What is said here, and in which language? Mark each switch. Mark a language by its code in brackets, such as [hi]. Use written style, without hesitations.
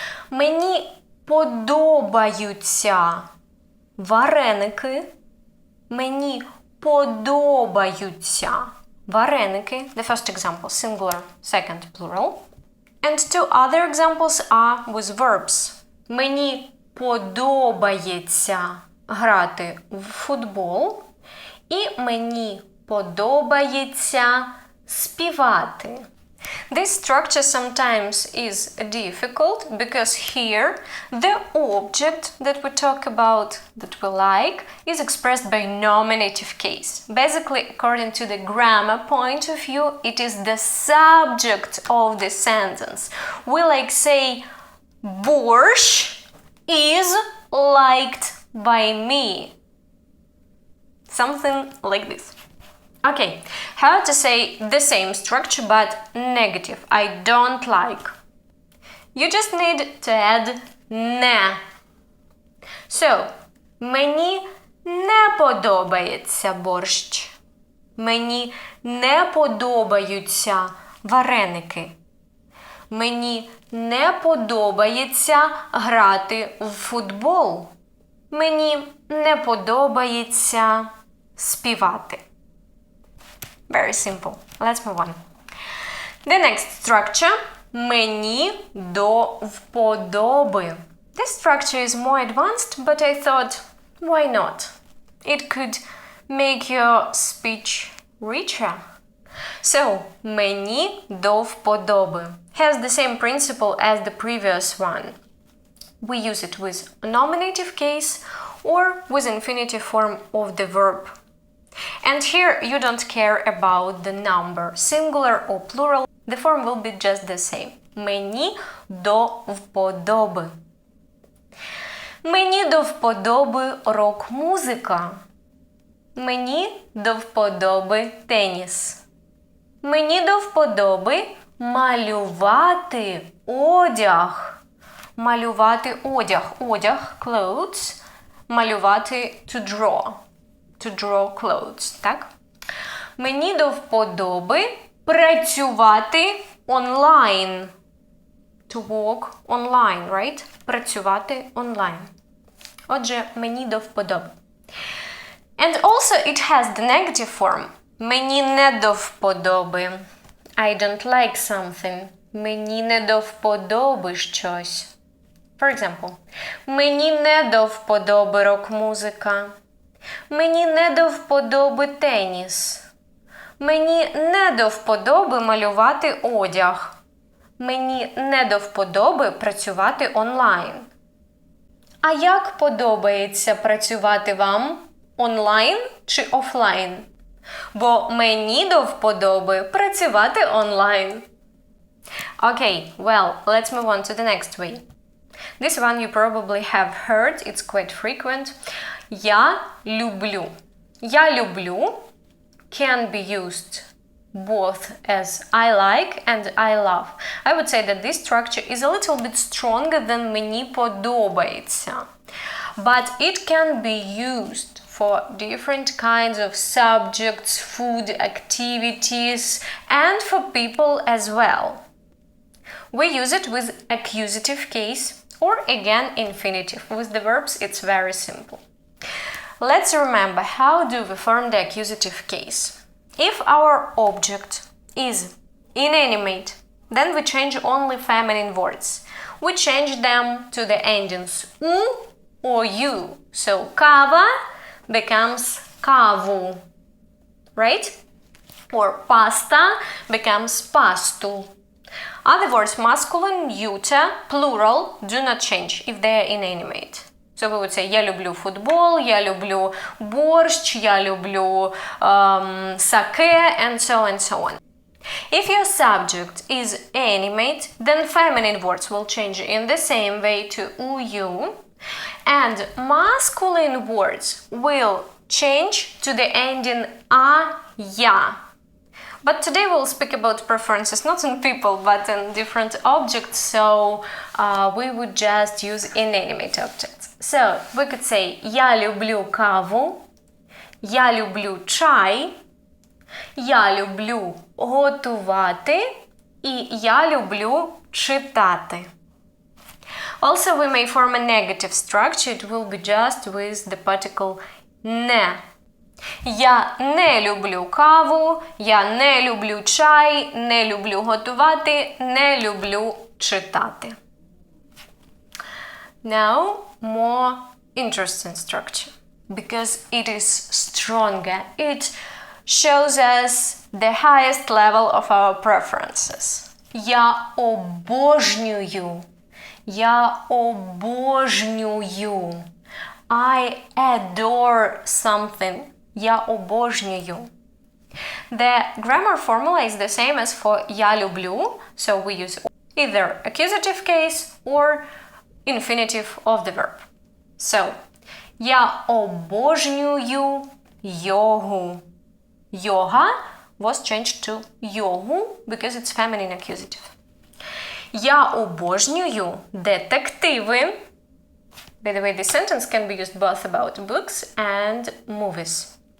[uk] Мені подобаються вареники. Мені подобаються вареники. [en] The first example, singular, second, plural. And two other examples are with verbs. [uk] Мені подобається грати в футбол. І мені подобається співати. [en] This structure sometimes is difficult because here the object that we talk about, that we like, is expressed by nominative case. Basically, according to the grammar point of view, it is the subject of the sentence. We like say, борщ is liked by me. Something like this. Okay, how to say the same structure but negative? I don't like. You just need to add не. [uk] So, мені не подобається борщ. Мені не подобаються вареники. Мені не подобається грати в футбол. Мені не подобається співати. [en] Very simple. Let's move on. The next structure – [uk] мені до вподоби. [en] This structure is more advanced, but I thought, why not? It could make your speech richer. So, [uk] мені до вподоби [en] has the same principle as the previous one. We use it with nominative case or with infinitive form of the verb. And here you don't care about the number, singular or plural, the form will be just the same. [uk] Мені до вподоби. Мені до вподоби рок-музика. Мені до вподоби теніс. Мені до вподоби малювати одяг. Малювати одяг. [en] Одяг, clothes. Малювати to draw. To draw clothes, так? [uk] Мені до вподоби працювати онлайн. [en] To work online, right? [uk] Працювати онлайн. Отже, мені до вподоби. [en] And also it has the negative form. [uk] Мені не до вподоби. [en] I don't like something. [uk] Мені не до вподоби щось. [en] For example, [uk] мені не до вподоби рок-музика. Мені не до вподоби теніс. Мені не до вподоби малювати одяг. Мені не до вподоби працювати онлайн. А як подобається працювати вам? Онлайн чи офлайн? Бо мені до вподоби працювати онлайн. [en] Okay, well, let's move on to the next way. This one you probably have heard, it's quite frequent. [uk] Я люблю. Я люблю [en] can be used both as I like and I love. I would say that this structure is a little bit stronger than [uk] мені подобається. [en] But it can be used for different kinds of subjects, food, activities, and for people as well. We use it with accusative case or again infinitive. With the verbs it's very simple. Let's remember how do we form the accusative case. If our object is inanimate, then we change only feminine words. We change them to the endings u or u. So kava becomes kavu, right? Or pasta becomes pastu. Other words, masculine, neuter, plural, do not change if they are inanimate. So we would say [uk] я люблю футбол, я люблю борщ, я люблю саке, [en] and so on. If your subject is animate, then feminine words will change in the same way to u, you, and masculine words will change to the ending a, ya. But today we'll speak about preferences not in people but in different objects, so we would just use inanimate objects. So we could say [uk] я люблю каву, я люблю чай, я люблю готувати і я люблю читати. [en] Also we may form a negative structure, it will be just with the particle не. [uk] Я не люблю каву, я не люблю чай, не люблю готувати, не люблю читати. [en] Now, more interesting structure, because it is stronger. It shows us the highest level of our preferences. [uk] Я обожнюю. Я обожнюю. [en] I adore something. [uk] Я обожнюю. [en] The grammar formula is the same as for [uk] я люблю, [en] so we use either accusative case or infinitive of the verb. [uk] So, я обожнюю йогу. [en] Yoga was changed to йогу because it's feminine accusative. [uk] Я обожнюю детективи. [en] By the way, this sentence can be used both about books and movies.